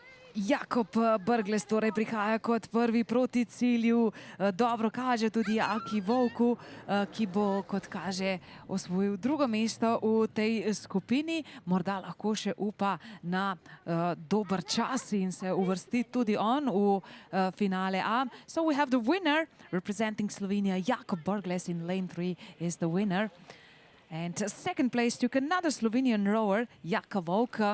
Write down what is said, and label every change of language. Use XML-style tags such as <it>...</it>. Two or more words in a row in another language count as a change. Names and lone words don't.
<sl>Jakob Brglez torej prihaja kot prvi proti cilju. Dobro kaže tudi Aki Volku, ki bo, kot kaže, osvojil drugo mesto v tej skupini. Morda lahko še upa na dober čas in se uvrsti tudi on v finale A.</sl> <en>So we have the winner, representing Slovenia, Jakob Brglez in lane 3 is the winner. And second place took another Slovenian rower, Jaka Volk.</en>